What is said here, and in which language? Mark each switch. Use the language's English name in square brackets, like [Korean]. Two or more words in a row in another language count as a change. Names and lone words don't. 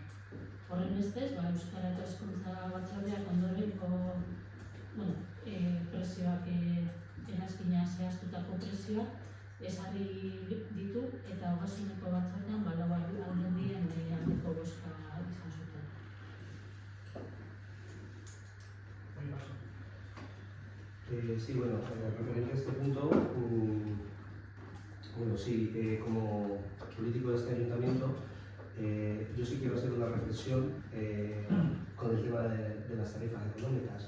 [Basque] Horren bestez, Euskara eta Hezkuntza Batzordeak ondorengo prezioak eranskina zehaztutako prezioak ezarri ditu eta ogasuneko batzordean lau alderdien aldeko bozka izan zuten. [Spanish] Sí, bueno, referente a este punto, sí, como político de este ayuntamiento, yo sí quiero hacer una reflexión con el tema de las tarifas económicas.